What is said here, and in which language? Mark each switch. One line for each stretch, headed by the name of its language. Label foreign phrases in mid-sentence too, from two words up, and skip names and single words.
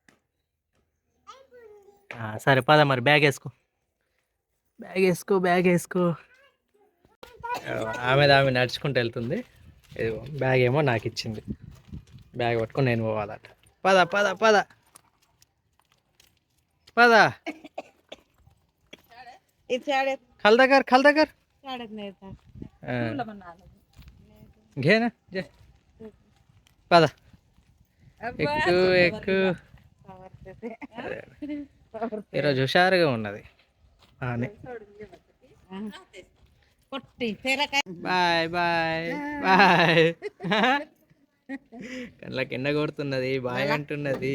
Telugu: సరే పద మరి, బ్యాగ్ వేసుకో, బ్యాగ్ వేసుకో, బ్యాగ్ వేసుకో. ఆమె నడుచుకుంటూ వెళ్తుంది. బ్యాగ్ ఏమో నాకు ఇచ్చింది. బ్యాగ్ పట్టుకొని నేను పోవాలట. పద పద పద పద.
Marathi: खल कर घे ना जे
Telugu: పద, ఎక్కు ఎక్కు. ఈరోజు హుషారుగా ఉన్నది. బాయ్ బాయ్ బాయ్. కళ్ళకి ఎండ కొడుతున్నది, బాయ్ అంటున్నది.